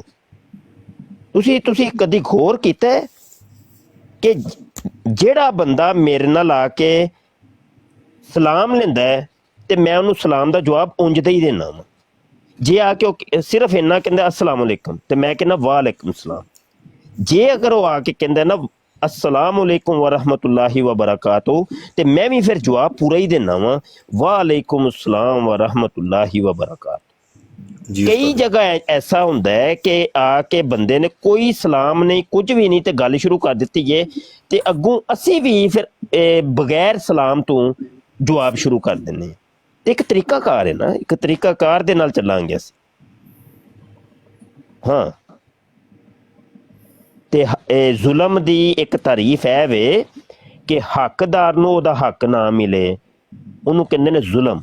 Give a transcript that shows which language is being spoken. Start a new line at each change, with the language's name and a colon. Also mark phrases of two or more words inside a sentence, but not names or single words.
Punjabi: ਤੁਸੀਂ ਕਦੀ ਗੌਰ ਕੀਤਾ ਕਿ ਜਿਹੜਾ ਬੰਦਾ ਮੇਰੇ ਨਾਲ ਆ ਕੇ ਸਲਾਮ ਲੈਂਦਾ ਹੈ ਤੇ ਮੈਂ ਉਹਨੂੰ ਸਲਾਮ ਦਾ ਜਵਾਬ ਉਂਝਦਾ ਹੀ ਦੇਣਾ ਵਾ। ਜੇ ਆ ਕੇ ਉਹ ਸਿਰਫ ਇੰਨਾ ਕਹਿੰਦਾ
Arabic: السلام عليكم
Punjabi: ਤੇ ਮੈਂ ਕਹਿੰਦਾ
Arabic: وعليكم السلام.
Punjabi: ਜੇ ਅਗਰ ਉਹ ਆ ਕੇ ਕਹਿੰਦਾ ਨਾ
Arabic: السلام عليكم ورحمة الله وبركاته,
Punjabi: ਤੇ ਮੈਂ ਵੀ ਫਿਰ ਜਵਾਬ ਪੂਰਾ ਹੀ ਦੇਣਾ ਵਾ,
Arabic: وعليكم السلام ورحمة الله وبركاته.
Punjabi: ਕਈ ਜਗ੍ਹਾ ਐਸਾ ਹੁੰਦਾ ਹੈ ਕਿ ਆ ਕੇ ਬੰਦੇ ਨੇ ਕੋਈ ਸਲਾਮ ਨਹੀਂ, ਕੁਝ ਵੀ ਨਹੀਂ, ਤੇ ਗੱਲ ਸ਼ੁਰੂ ਕਰ ਦਿੱਤੀ ਹੈ, ਤੇ ਅੱਗੋਂ ਅਸੀਂ ਵੀ ਫਿਰ ਬਗੈਰ ਸਲਾਮ ਤੋਂ ਜਵਾਬ ਸ਼ੁਰੂ ਕਰ ਦਿੰਦੇ ਹਾਂ। ਤੇ ਇੱਕ ਤਰੀਕਾਕਾਰ ਹੈ ਨਾ, ਇੱਕ ਤਰੀਕਾਕਾਰ ਦੇ ਨਾਲ ਚੱਲਾਂਗੇ ਅਸੀਂ। ਹਾਂ ਤੇ ਜ਼ੁਲਮ ਦੀ ਇੱਕ ਤਾਰੀਫ ਹੈ ਵੇ ਕਿ ਹੱਕਦਾਰ ਨੂੰ ਉਹਦਾ ਹੱਕ ਨਾ ਮਿਲੇ, ਉਹਨੂੰ ਕਹਿੰਦੇ ਨੇ ਜ਼ੁਲਮ।